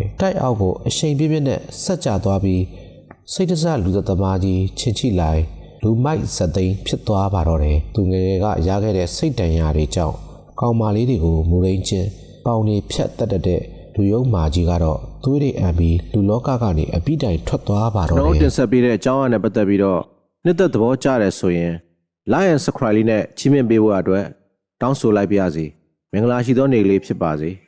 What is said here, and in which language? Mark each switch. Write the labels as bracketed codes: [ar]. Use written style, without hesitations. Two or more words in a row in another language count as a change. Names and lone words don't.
[my] တိုက်အောက်ကိုအရှိန်ပြင်းပြင်းနဲ့ဆက်ကျသွားပြီးစိတ်တစလူသမားကြီးချင်းချိလိုက်လူမိုက်ဇသိန်းဖြစ်သွားပါတော့တယ်သူငယ်ငယ်ကရခဲ့တဲ့စိတ်တန်ရာတွေကြောင့်ကောင်မလေးတွေကိုမူရင်းချင်းပေါင်နေဖြတ်တက်တဲ့လူယုံမာကြီးကတော့သွေးတွေအံပြီးလူလောကကနေအပိတိုင်ထွက်သွားပါတော့တယ်ကျွန်တော်တင်ဆက်ပေးတဲ့အကြောင်းအရာနဲ့ပတ်သက်ပြီးတော့နှစ်သက်သဘောကျတယ်ဆိုရင် [en] like and subscribe [my] လေးနဲ့ချီးမြှင့်ပေးဖို့အတွက်တောင်းဆိုလိုက်ပါရစေမင်္ဂလာရှိသောနေ့လေးဖြစ်ပါစေ